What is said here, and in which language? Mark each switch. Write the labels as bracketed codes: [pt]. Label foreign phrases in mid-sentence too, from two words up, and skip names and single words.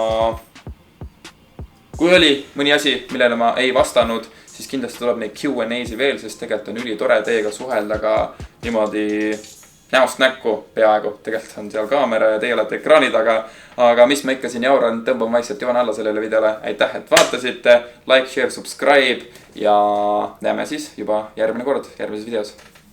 [et] kui oli mõni asi, millele ma ei vastanud, siis kindlasti tuleb neid Q&A'si veel, sest tegelikult on üli tore teiega suhelda ka niimoodi näost näkku peaaegu. Tegelikult on seal kaamera ja teie olete ekraani taga, aga mis ma ikka siin jauran, tõmbame vaikselt joone alla sellele videole. Aitäh, et vaatasite, [en] like, share, subscribe [et] ja näeme siis juba järgmine kord järgmises videos.